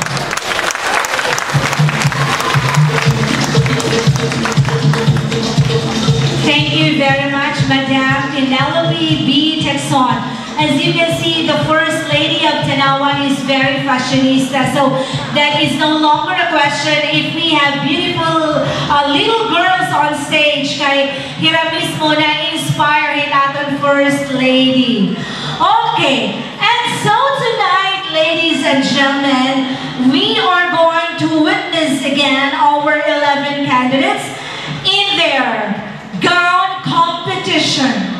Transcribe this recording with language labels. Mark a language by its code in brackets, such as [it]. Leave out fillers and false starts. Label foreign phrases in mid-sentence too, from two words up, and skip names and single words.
[en] Thank you very much, Madam Penelope B. Texon. As you can see, the First Lady of Tanawan is very fashionista, so that is no longer a question if we have beautiful little girls on stage [war] kay hira mismo na inspire natin [en] First Lady. Okay, and so tonight, ladies and gentlemen, we are going to witness again our 11 candidates in their gown competition.